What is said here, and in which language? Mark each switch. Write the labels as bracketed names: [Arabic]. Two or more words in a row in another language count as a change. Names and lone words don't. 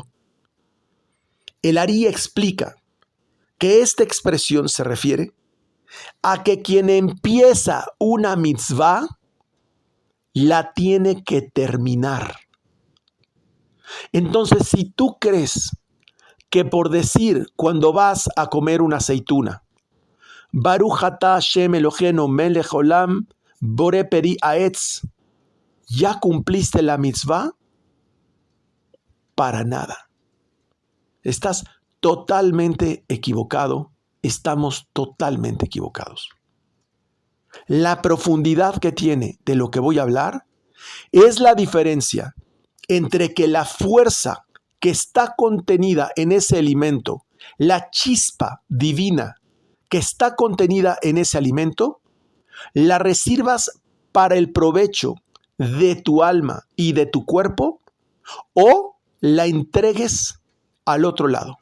[Spanish] El Ari explica que esta expresión se refiere a que quien empieza una mitzvah la tiene que terminar. Entonces, si tú crees que por decir cuando vas a comer una aceituna, [Hebrew] ברוך אתה השם אלוהינו מלך עולם בורא פרי העץ, [Spanish] ya cumpliste la mitzvah, para nada. Estás totalmente equivocado. Estamos totalmente equivocados. La profundidad que tiene de lo que voy a hablar es la diferencia entre que la fuerza que está contenida en ese alimento, la chispa divina que está contenida en ese alimento, la recibas para el provecho de tu alma y de tu cuerpo, o la entregues al otro lado.